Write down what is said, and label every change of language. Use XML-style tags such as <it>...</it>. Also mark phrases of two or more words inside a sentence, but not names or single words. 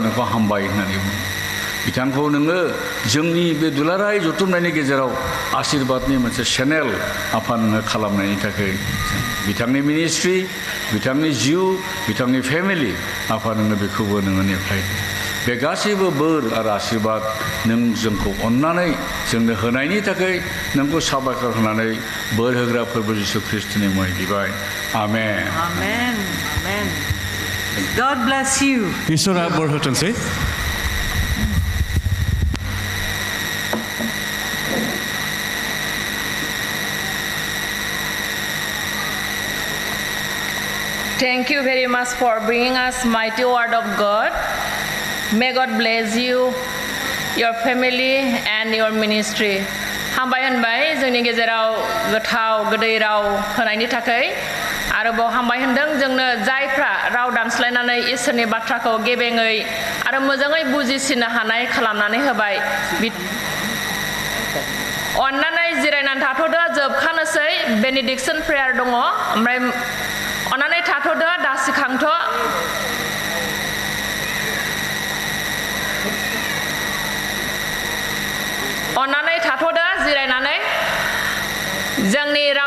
<brx>नोंखौ हामबाय होननानै बुङो बिथांखौ नोङो जोंनि बे दुलाराय जथुमनायनि गेजेराव आशीर्बादनि मोनसे चेनेल आफा नोङो खालामनायनि थाखाय बिथांनि मिनिस्ट्रि बिथांनि जिउ बिथांनि फेमिलि आफा नोङो बेखौबो नोङो नेफ्लायदो बे गासैबो बोर आरो आशीर्बाद नों जोंखौ अननानै जोंनो होनायनि थाखाय नोंखौ साबायखर होनानै बोर होग्रा फोरबो जिसु ख्रिस्टनि मुङै बिबाय आमेन आमेन आमेन</brx> <en>God bless you</en> <brx>इसोरा बोर होथोंसै</brx> <en>Thank you very much for bringing us mighty word of God. May God bless you, your family and your ministry.</en> <brx>हामबाय होनबाय जोंनि गेजेराव गोथाव गोदै राव होनायनि थाखाय आरोबाव हामबाय होनदों जोंनो जायफ्रा राव दानस्लायनानै इसोरनि बाथ्राखौ गेबेङै आरो मोजाङै बुजिसिनो हानाय खालामनानै होबाय अन्नानै जिरायनानै थाथ'दो जोबखानोसै</brx> <en>benediction prayer</en> <brx>दङ ओमफ्राय अन्नानै थाथ'दो दासिखांथ' अन्नानै थाथ'दो जिरायनानै जोंनि राव</brx>